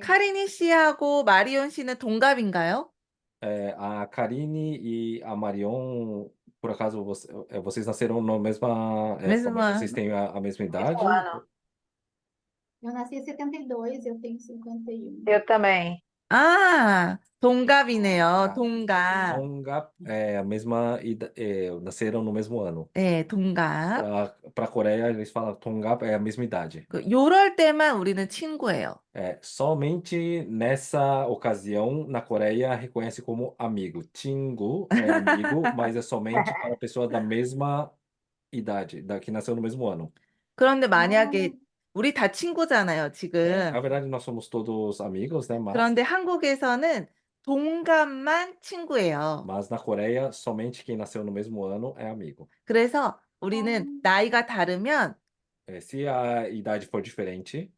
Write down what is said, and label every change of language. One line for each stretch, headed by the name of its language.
Korean: 카리니 씨하고 마리온 씨는 동갑인가요?
Portuguese: A Karine e a Marion, por acaso vocês nasceram na mesma época, mas mesma vocês têm a mesma idade? ano. Eu nasci em 72, eu tenho 51. Eu também.
Korean: 아, 동갑이네요.
Portuguese: Tá.
Korean: 동갑.
Portuguese: Tonga é a mesma nasceram no mesmo ano.
Korean: 네, 동갑.
Portuguese: Para a Coreia eles falam Tonga é a mesma idade.
Korean: 요럴 때만 우리는 친구예요.
Portuguese: Somente nessa ocasião na Coreia reconhece como amigo. 친구 é amigo, mas é somente para a pessoa da mesma idade, que nasceu no mesmo ano.
Korean: 그런데 만약에 우리 다 친구잖아요,
Portuguese: Na
Korean: 지금.
Portuguese: verdade nós somos todos amigos, né?
Korean: 그런데 한국에서는 동갑만 친구예요.
Portuguese: Mas na Coreia somente quem nasceu no mesmo ano é amigo.
Korean: 그래서 우리는 나이가 다르면
Portuguese: Se a idade for diferente,